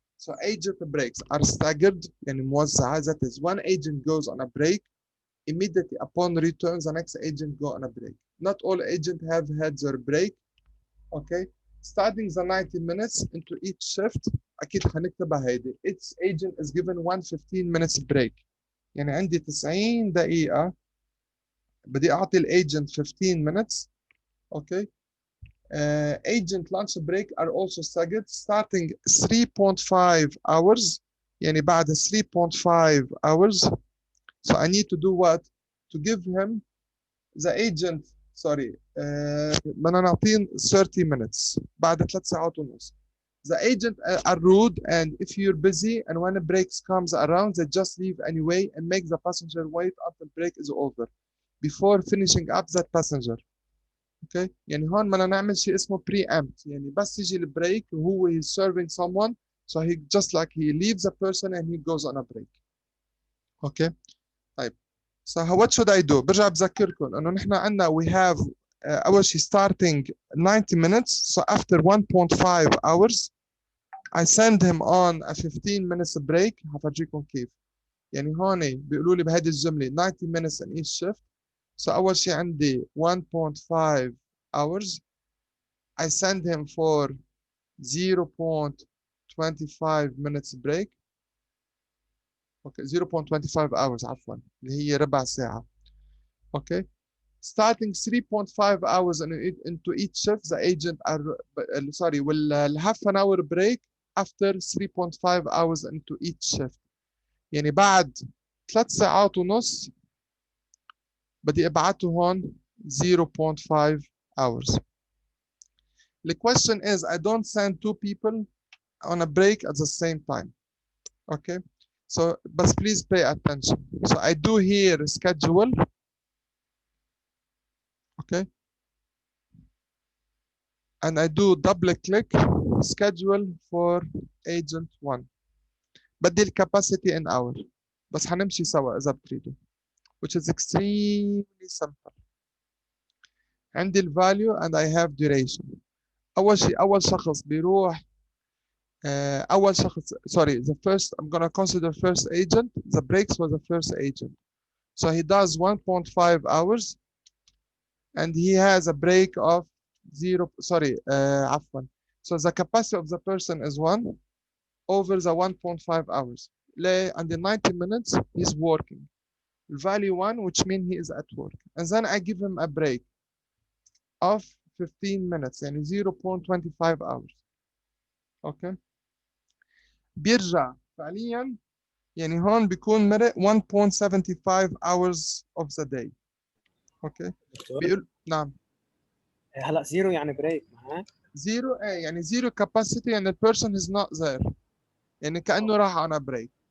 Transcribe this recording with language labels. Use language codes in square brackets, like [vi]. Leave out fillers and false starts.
[en] So agent breaks are staggered [ar] يعني موزعة. [en] That is one agent goes on a break. Immediately upon return the next agent go on a break. Not all agents have had their break. Okay. Starting the 90 minutes into each shift [ar] اكيد حنكتبها هيدي. [en] Each agent is given 115 minutes break. [ar] يعني عندي 90 دقيقة بدي اعطي الايجنت [en] 15 minutes. okay agent lunch break are also staggered starting 3.5 hours [ar] يعني بعد [en] 3.5 hours. so I need to do what to give him the agent sorry [ar] بدنا نعطيه [en] 30 minutes [ar] بعد 3 ساعات ونص. [en] The agent are rude and if you're busy and when a break comes around they just leave anyway and make the passenger wait until break is over before finishing up that passenger. okay [ar] يعني هون بدنا نعمل شيء اسمه [en] preempt [ar] يعني بس يجي البريك وهو [en] he's serving someone so he just like he leaves a person and he goes on a break. okay طيب so what should I do؟ [ar] برجع بذكركم انه نحن عندنا [en] we have [ar] اول شيء [en] starting 90 minutes so after 1.5 hours I send him on a 15 minutes break. [ar] هفرجيكم كيف. يعني هون بيقولوا لي بهذه الجمله [en] 90 minutes in each shift. so [ar] اول شيء عندي 1.5 hours [en] I send him for 0.25 minutes break. Okay, 0.25 hours [ar] عفوا اللي هي ربع ساعة. [en] Okay. Starting 3.5 hours into each shift, the agent are sorry will half an hour break after 3.5 hours into each shift. [ar] يعني بعد 3 ساعات ونص بدي ابعته هون 0.5 hours. [en] The question is I don't send two people on a break at the same time. Okay. So but please pay attention. So I do here schedule. Okay. And I do double click schedule for agent 1. [ar] بدي الكاباسيتي [en] in hour [ar] بس حنمشي سوا إذا بتريدوا [en] which is extremely simple. [ar] عندي الفاليو [en] and I have duration. [ar] أول شيء أول شخص [en] بيروح أول شخص sorry the first I'm gonna consider first agent the breaks for the first agent. So he does 1.5 hours and he has a break of 0 sorry عفوا. So the capacity of the person is 1 over the 1.5 hours. And in 90 minutes, he's working. Value 1, which means he is at work. And then I give him a break of 15 minutes, يعني 0.25 hours. Okay. [ar] بيرجع فعليا يعني هون بيكون مرق [en] 1.75 hours of the day. [ar] Okay. بيقول نعم. هلا زيرو يعني بريك معاه؟ زيرو يعني زيرو [en] capacity and the person is not there. [ar] يعني كأنه راح [en] on a break.